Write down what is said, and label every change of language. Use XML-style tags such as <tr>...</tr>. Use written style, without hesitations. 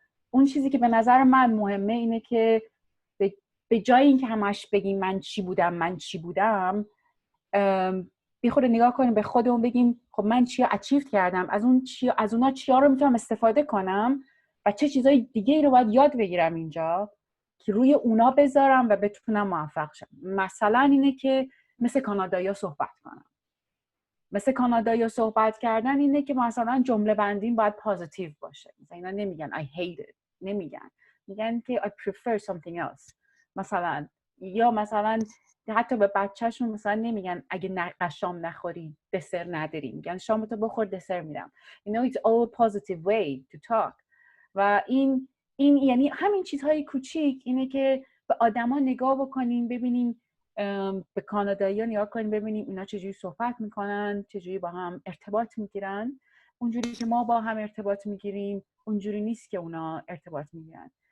<fa>اون چیزی که به نظر من مهمه اینه که به جای اینکه همش بگیم من چی بودم بی خود نگاه کنیم به خودمون بگیم خب من چی اچیو کردم، از اونا چیا رو میتونم استفاده کنم و چه چیزای دیگه رو باید یاد بگیرم اینجا که روی اونا بذارم و بتونم موفق شم. مثلا اینه که مثل کانادایی‌ها صحبت کنم. مثل کانادایی‌ها صحبت کردن اینه که مثلا جمله بندیم باید پوزیتیو باشه. مثلا اینا نمیگن</fa> <en>I hate it،</en> <fa>میگن که</fa> <en>I prefer something else.</en> <fa>مثلا حتی به بچه‌شون مثلا نمیگن اگه شام نخوری دسر نداری، میگن شامتو بخور دسر میدم.</fa> <en>It's all a positive way to talk.</en> <fa>و این یعنی همین چیزهای کوچیک اینه که به آدما نگاه بکنیم ببینیم، به کانادایی‌ها نگاه کنیم ببینیم اینا چجوری صحبت میکنن، چجوری با هم ارتباط میگیرن. اونجوری که ما با هم ارتباط میگیریم اونجوری نیست که اونا ارتباط میگیرن.</fa>